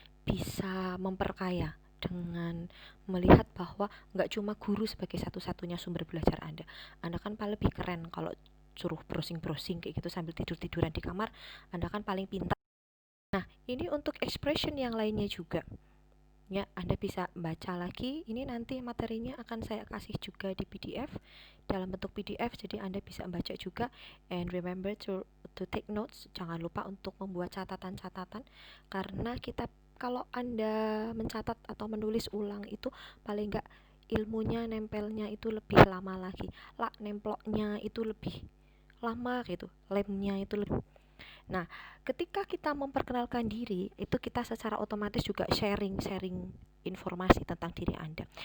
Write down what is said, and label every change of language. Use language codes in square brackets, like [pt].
[id] bisa memperkaya dengan melihat bahwa nggak cuma guru sebagai satu-satunya sumber belajar Anda kan paling lebih keren kalau suruh browsing-browsing kayak gitu sambil tidur-tiduran di kamar, Anda kan paling pintar. Nah, ini untuk expression yang lainnya juga. Ya, Anda bisa baca lagi. Ini nanti materinya akan saya kasih juga di PDF dalam bentuk PDF, jadi Anda bisa membaca juga. [en] And remember to take notes. [id] Jangan lupa untuk membuat catatan-catatan, karena kita kalau Anda mencatat atau menulis ulang itu paling enggak ilmunya nempelnya itu lebih lama lagi. Lah, nemploknya itu lebih lama gitu. Lemnya itu lebih. Nah, ketika kita memperkenalkan diri, itu kita secara otomatis juga sharing informasi tentang diri Anda.